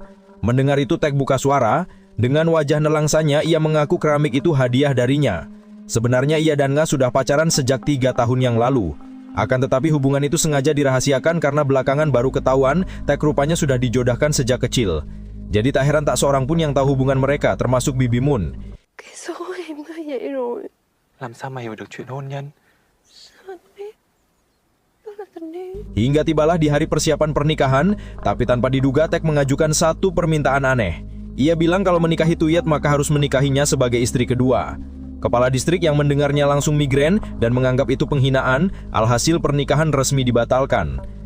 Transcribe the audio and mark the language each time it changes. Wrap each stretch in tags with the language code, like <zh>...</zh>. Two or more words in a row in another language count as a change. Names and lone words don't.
<id>Mendengar itu Tek buka suara. Dengan wajah nelangsannya, ia mengaku keramik itu hadiah darinya. Sebenarnya ia dan Nga sudah pacaran sejak 3 tahun yang lalu. Akan tetapi hubungan itu sengaja dirahasiakan karena belakangan baru ketahuan Tek rupanya sudah dijodohkan sejak kecil. Jadi tak heran tak seorang pun yang tahu hubungan mereka, termasuk Bibi Moon.</id> <vi>Cái số em nó vậy rồi. Làm sao mà hiểu được chuyện hôn nhân? Sao anh biết? Đó là tình yêu.</vi> <id>Hingga tibalah di hari persiapan pernikahan, tapi tanpa diduga Tek mengajukan satu permintaan aneh. Ia bilang kalau menikahi Tuyet maka harus menikahinya sebagai istri kedua. Kepala distrik yang mendengarnya langsung migrain dan menganggap itu penghinaan, alhasil pernikahan resmi dibatalkan.</id>